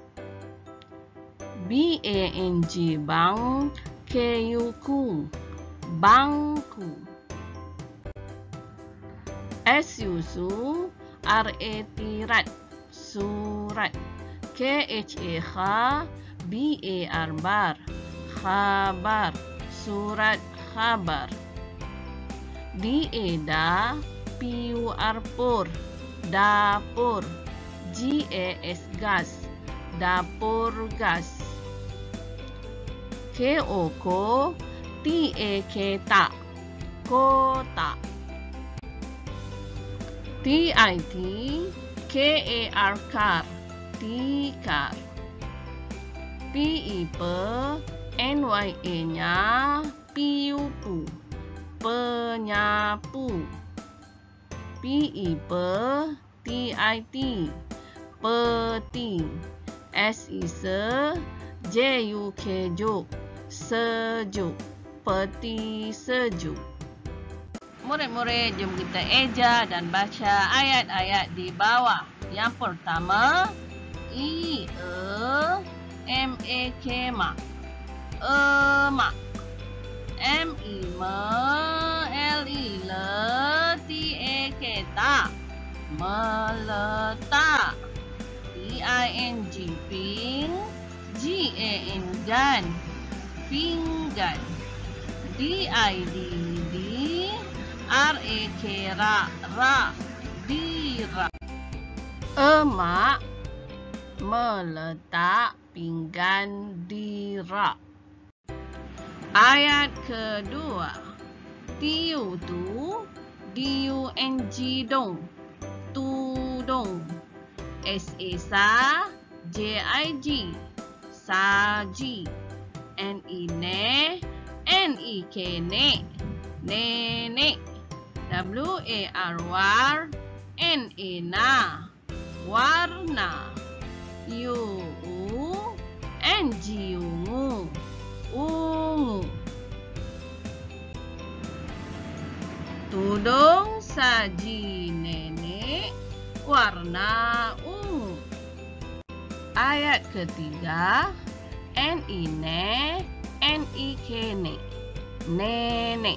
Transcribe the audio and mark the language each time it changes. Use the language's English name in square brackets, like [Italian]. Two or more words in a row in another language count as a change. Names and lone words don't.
[Malay] B-A-N-G, bang, K-U-Ku, bangku. S-U-Su, R-A-T, rat, surat. K-H-A, B-A-R, bar, khabar, surat khabar. D-A-Da, P-U-R, pur, dapur. G-A-S, gas, dapur gas. K-O-Ko, T-A-K, tak, kotak. T-I-T, K-A-R, kar, tikar. P-I-P, N-Y-A-nya, P-U-Pu, penyapu. P-I-P, T-I-T, peti. S-I-Se, J-U-K, juk, sejuk, peti sejuk. Murid-murid, jom kita eja dan baca ayat-ayat di bawah. Yang pertama, I-E-M-A-K, mak, emak. M-I-Me, L-I-Le, T-A-K, tak, meletak. P-I-N-G, ping, G-A-N, gan, pinggan. D-I-D-D, R-A-K, rak, rak, dirak. Emak meletak pinggan di rak. Ayat kedua. T-U-Tu, D-U-N-G, dong, tudung. S-A-Sa, J-I-G, saji. N-I-Ne, N-I-K, nek, nenek. W-A-R, war, N-A, na, warna. U-N-G, ungu, ungu. Tudung saji nenek, warna ungu. Ayat ketiga. N-I-Ne, N-I-K, nek, nenek.